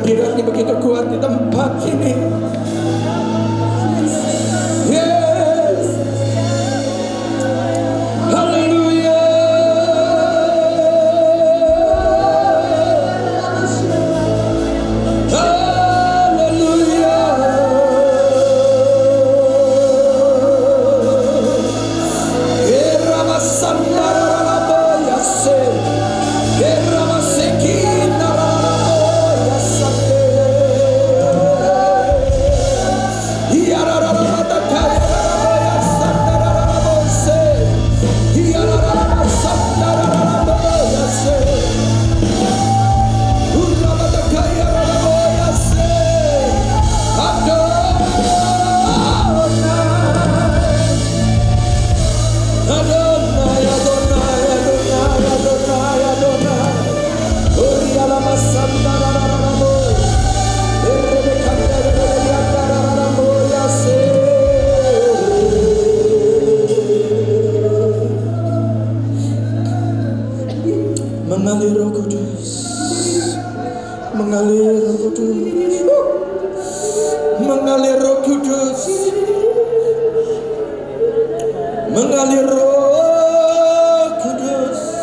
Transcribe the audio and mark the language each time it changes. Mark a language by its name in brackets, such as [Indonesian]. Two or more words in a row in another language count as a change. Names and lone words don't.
[Indonesian] kuasanya begitu kuat di tempat ini. [English] Yes. [Indonesian] Haleluya. Haleluya. Era masandara boya se. Era masekina boya sate. Iara mata kaya boya sandara bose. Iara masandara boya se. Ura mata kaya boya se. Adonai, Adonai, Adonai, Adonai, Adonai. Oria la masanda la la la mo. Erebe kandere le yanda la la mo ya se. Mengalir Roh Kudus. Mengalir Roh Kudus. Mengalir Roh Kudus. Mengalir Roh Kudus.